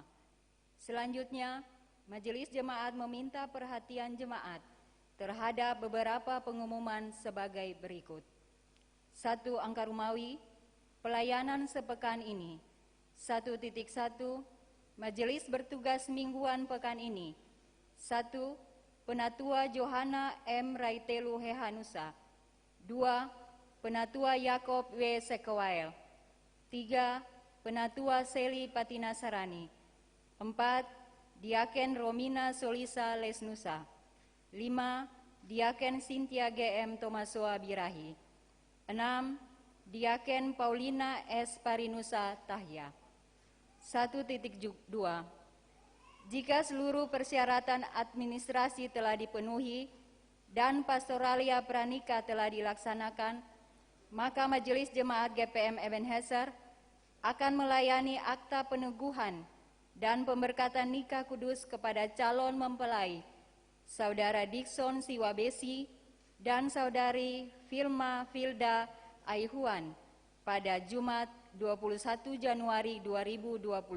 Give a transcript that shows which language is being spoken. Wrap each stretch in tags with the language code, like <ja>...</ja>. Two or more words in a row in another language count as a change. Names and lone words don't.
<id>Selanjutnya, Majelis Jemaat meminta perhatian jemaat terhadap beberapa pengumuman sebagai berikut. 1. Angka Rumawi, pelayanan sepekan ini. 1.1 Majelis bertugas mingguan pekan ini. 1. Penatua Johana M. Raitelu Hehanusa. 2. Penatua Yakob W. Sekewael. 3. Penatua Seli Patinasarani. 4. Diaken Romina Solisa Lesnusa. 5. Diaken Sintia GM Tomasoa Birahi. 6. Diaken Paulina S. Parinusa Tahya. 1.2. Jika seluruh persyaratan administrasi telah dipenuhi dan pastoralia pranika telah dilaksanakan, maka Majelis Jemaat GPM Ebenezer akan melayani akta peneguhan dan pemberkatan nikah kudus kepada calon mempelai Saudara Dikson Siwabesi dan Saudari Filma Filda Aihuan pada Jumat 21 Januari 2022.</id>